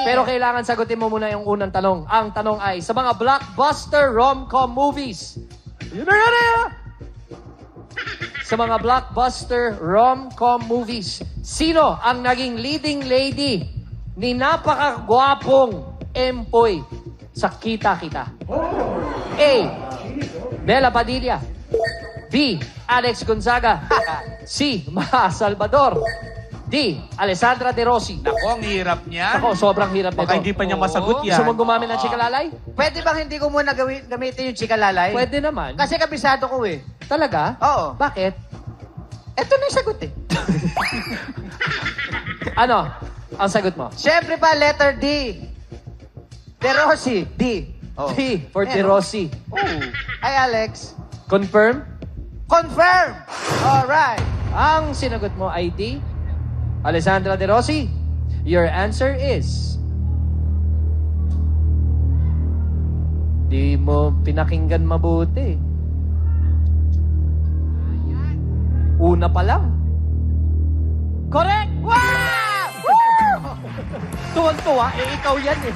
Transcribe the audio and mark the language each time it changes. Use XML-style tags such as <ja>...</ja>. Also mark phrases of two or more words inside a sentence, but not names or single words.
<tl>Pero kailangan sagutin mo muna yung unang tanong. Ang tanong ay, sa mga</tl> <en>blockbuster rom-com movies.</en> <tl>Yun na yan eh! Sa mga</tl> <en>blockbuster rom-com movies,</en> <tl>sino ang naging leading lady ni napakagwapong Empoy sa Kita Kita? A. Bella Padilla. B. Alex Gonzaga. C. Maha Salvador. D. Alessandra De Rossi. Ako, ang hirap niya. Ako, sobrang hirap nito. Baka hindi pa niya masagot yan. Gusto mo gumamit ng chikalalay? Pwede bang hindi ko muna gamitin yung chikalalay? Pwede naman. Kasi kabisado ko eh. Talaga? Oo. Bakit? Ito na yung sagot eh. Ano? Ang sagot mo? Siyempre pa,</tl> <en>letter D.</en> <tl>De Rossi. D. Oh. D. For De Meron. Rossi. Oh. Ay, Alex. Confirm?</tl> <en>Confirm! Alright.</en> <tl>Ang sinagot mo ay D. Alessandra De Rossi.</tl> <en>Your answer is...</en> <tl>Di mo pinakinggan mabuti. Una pa lang.</tl> <en>Correct! Wow!</en> <tl>Tuwan-tuwa, ikaw yan eh.</tl>